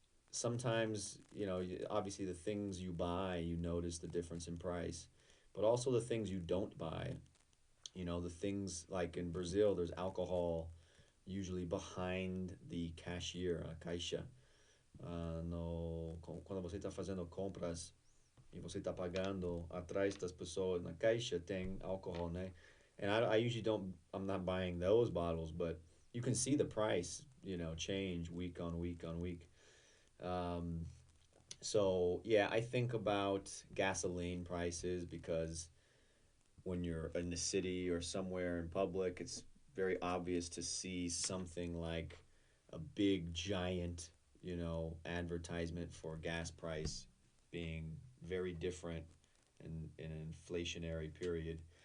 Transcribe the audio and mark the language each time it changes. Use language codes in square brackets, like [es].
[en] Sometimes, obviously the things you buy, you notice the difference in price, but also the things you don't buy. The things like in Brazil, there's alcohol usually behind the cashier, a caixa. [pt] No, quando você está fazendo compras e você está pagando, atrás das pessoas na caixa tem álcool, né? [en] And I usually don't, I'm not buying those bottles, but you can see the price, change week on week on week. Um, so yeah, I think about gasoline prices because when you're in the city or somewhere in public, it's very obvious to see something like a big giant, advertisement for gas price being very different in an inflationary period.